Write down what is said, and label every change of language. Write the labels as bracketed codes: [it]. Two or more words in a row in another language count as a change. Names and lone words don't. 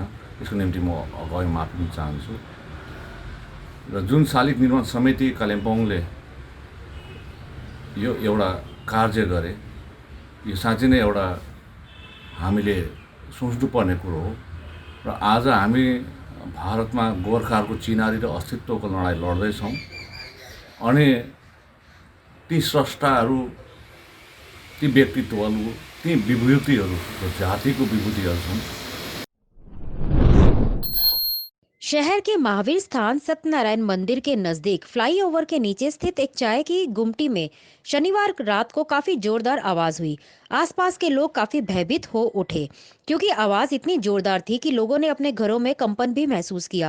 [ne] यसको निम्ति म अगाडि माफी पनि चाहन्छु। र जुन शालिग निर्माण समिति कालिम्पोङले यो एउटा कार्य गरे, यो साँच्चै नै एउटा हामीले सोच्नुपर्ने कुरो हो। र आज हामी भारतमा गोर्खाहरूको चिनारी र अस्तित्वको लडाइँ लड्दैछौँ अनि ती स्रष्टाहरू, ती व्यक्तित्वहरू, ती विभूतिहरू जातिको विभूतिहरू छन्। [hi] शहर के महावीर स्थान सत्यनारायण मंदिर के नजदीक फ्लाईओवर के नीचे स्थित एक चाय की गुमटी में शनिवार रात को काफी जोरदार आवाज हुई। आसपास के लोग काफी भयभीत हो उठे क्योंकि आवाज इतनी जोरदार थी कि लोगों ने अपने घरों में कंपन भी महसूस किया।